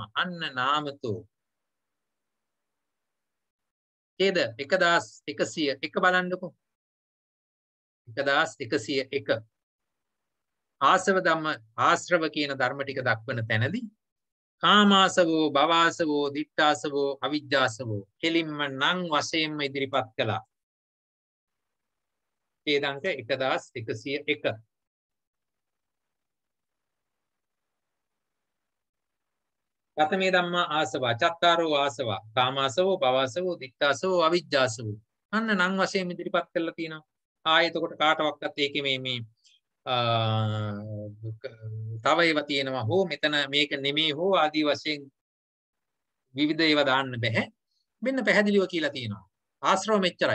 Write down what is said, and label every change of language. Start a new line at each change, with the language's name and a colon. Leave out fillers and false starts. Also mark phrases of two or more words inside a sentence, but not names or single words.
Sinhala: අන්න නාමතෝ. ඡේද 1101 බලන්නකෝ. 1101 ආශ්‍රව කියන ධර්ම ටික දක්වන තැනදී
Pali: කාමාසවෝ භවාසවෝ දිට්ඨාසවෝ අවිජ්ජාසවෝ
Sinhala: කෙලින්ම නම් වශයෙන්ම ඉදිරිපත් කළා. ඡේදාංක 1101.
Pali: කතමේ ධම්මා ආසවා චත්තාරෝ ආසවා කාමාසවෝ භවාසවෝ දිට්ඨාසවෝ අවිජ්ජාසවෝ.
Sinhala: අන්න නම් වශයෙන් ඉදිරිපත් කරලා තියෙනවා. එතකොට කාටවත් ඒකේ මේ තව ඒවා තියෙනවා හෝ මෙතන මේක නෙමෙයි හෝ ආදී වශයෙන් විවිධ ඒවා දාන්න බෑ. මෙන්න පැහැදිලිව කියලා තියෙනවා. ආශ්‍රව මෙච්චරයි.